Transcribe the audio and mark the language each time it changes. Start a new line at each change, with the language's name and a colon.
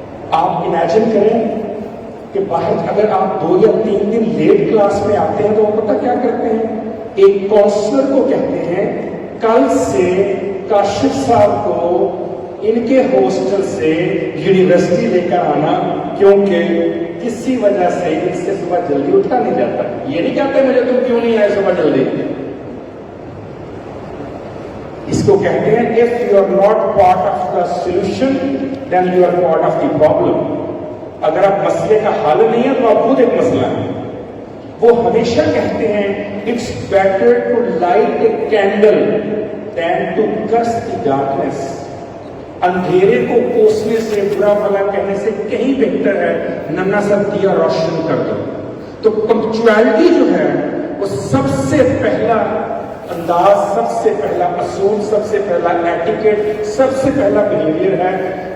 Urdu: آپ امیجن کریں کہ باہر اگر آپ 2 یا 3 دن لیٹ کلاس میں آتے ہیں تو وہ پتہ کیا کرتے ہیں, ایک کاؤنسلر کو کہتے ہیں کل سے کاشف صاحب کو ان کے ہاسٹل سے یونیورسٹی لے کر آنا, کیونکہ کسی وجہ سے ان سے صبح جلدی اٹھا نہیں جاتا. یہ نہیں کہتے مجھے تم کیوں نہیں آئے صبح جلدی. اس کو کہتے ہیں
English: if you are not part of the solution then you are part of the problem.
Urdu: اگر آپ مسئلے کا حل نہیں ہے تو آپ خود ایک مسئلہ ہیں. وہ ہمیشہ کہتے ہیں
English: it's better to light a candle than to curse the darkness.
Urdu: اندھیرے کو کوسنے سے, برا بھلا کہنے سے کہیں بہتر ہے ننا سا دیا روشن کر دو. تو پنکچویلٹی جو ہے وہ سب سے پہلا انداز, سب سے پہلا اصول, سب سے پہلا ایٹیکیٹ, سب سے پہلا بہیویئر ہے.